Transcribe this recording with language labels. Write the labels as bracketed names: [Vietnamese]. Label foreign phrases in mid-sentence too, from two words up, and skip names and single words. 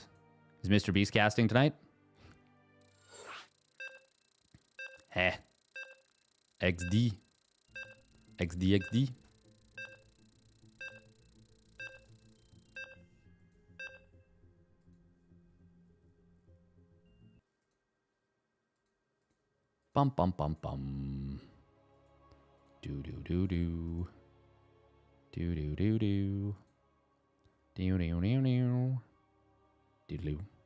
[English] Is Mr. Beast casting tonight? Heh. XD. XD, XD. Bum, bum, bum, bum. Do, do, do, do. Do, do, do, do. Do, do, do, do. Doodaloo.